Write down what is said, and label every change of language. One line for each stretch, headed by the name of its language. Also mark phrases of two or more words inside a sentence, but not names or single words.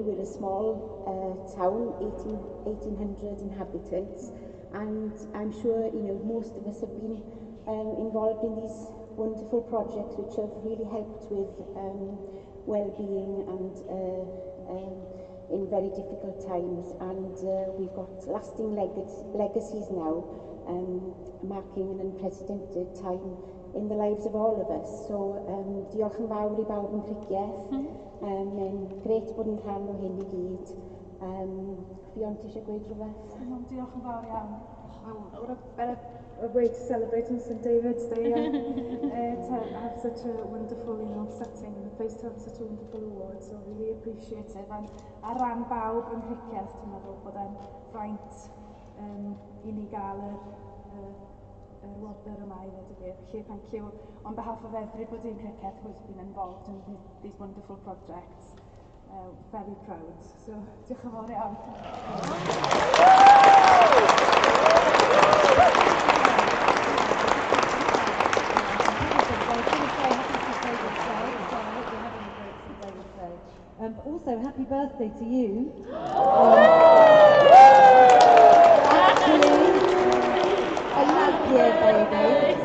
English: We're a small town, 1,800 inhabitants, and I'm sure most of us have been involved in these wonderful projects which have really helped with well-being and in very difficult times, and we've got lasting legacies now, marking an unprecedented time in the lives of all of us. So,
Welsh: diolch yn fawr I bawb yn Criccieth. Mae'n gret bod yn rhan o hyn I gyd. Fion, ti eisiau gweud rhywbeth? Diolch yn fawr iawn.
English: What a better way to celebrate on St David's Day to have such a wonderful, setting and a place to have such a wonderful award. So really appreciate it.
Welsh: And a ran bawb yn Criccieth, dwi'n meddwl bod e'n fraint I ni gael wobr yma I ddod y gwir.
English: Thank you on behalf of everybody in Criccieth who's been involved in these wonderful projects. Very proud. So,
Welsh: diolch yn fawr iawn.
English: Also, happy birthday to you. A lap year, baby.